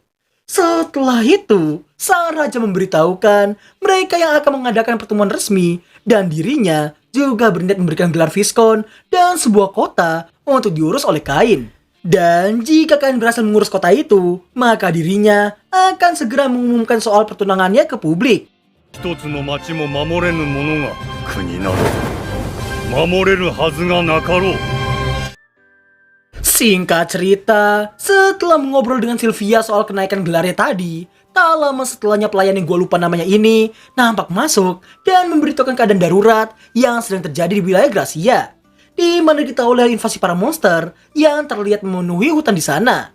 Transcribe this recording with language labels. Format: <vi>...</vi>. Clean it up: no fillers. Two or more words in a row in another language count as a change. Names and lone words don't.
<id>Setelah itu, sang raja memberitahukan mereka yang akan mengadakan pertemuan resmi dan dirinya juga berniat memberikan gelar Viskon dan sebuah kota untuk diurus oleh Kain. Dan jika Kain berhasil mengurus kota itu, maka dirinya akan segera mengumumkan soal pertunangannya ke publik.</id> <ja>一つの町も守れぬ者が国など守れるはずがなかろう。</ja> <id>Singkat cerita, setelah mengobrol dengan Sylvia soal kenaikan gelarnya tadi, tak lama setelahnya pelayan yang gue lupa namanya ini nampak masuk dan memberitahukan keadaan darurat yang sedang terjadi di wilayah Gracia, di mana diketahui oleh invasi para monster yang terlihat memenuhi hutan di sana.</id>